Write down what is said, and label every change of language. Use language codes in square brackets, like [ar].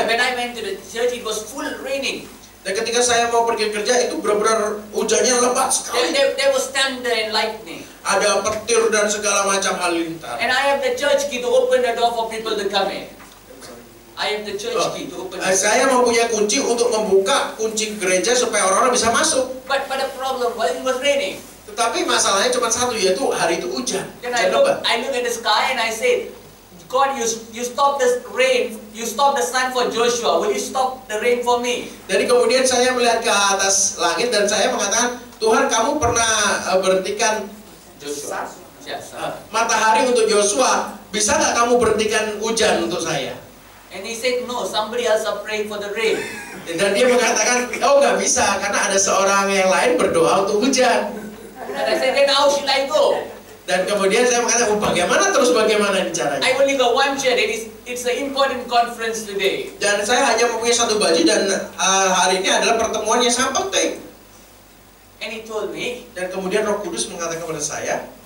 [en] And when I went to the church, it was full raining. [id] Dan ketika saya mau pergi kerja itu benar-benar hujannya lebat sekali. [en] There was thunder and lightning. [id] Ada petir dan segala macam halilintar. [en] And I have the church key to open the door for people to come in. I have the church key to open the door. [id] Saya mempunyai kunci untuk membuka kunci gereja supaya orang-orang bisa masuk. [en] But the problem was it was raining. [id] Tetapi masalahnya cuma satu, yaitu hari itu hujan. [en] Then I look at the sky and I said, God, you stop the rain, you stop the sun for Joshua. Will you stop the rain for me? [id] Jadi kemudian saya melihat ke atas langit dan saya mengatakan, Tuhan, kamu pernah berhentikan Joshua. Matahari untuk Joshua. Bisa nggak kamu berhentikan hujan untuk saya? [en] And he said, no, somebody else are praying for the rain. [id] Dan dia mengatakan, oh nggak bisa karena ada seorang yang lain berdoa untuk hujan. [en] And I said, then how should I go? [id] Dan kemudian saya mengatakan, bagaimana caranya? [en] I only got one chair. It's an important conference today. [id] Dan saya hanya mempunyai satu baju dan hari ini adalah pertemuan yang sangat penting. [en] And he told me, [id] Dan kemudian Roh Kudus mengatakan kepada saya,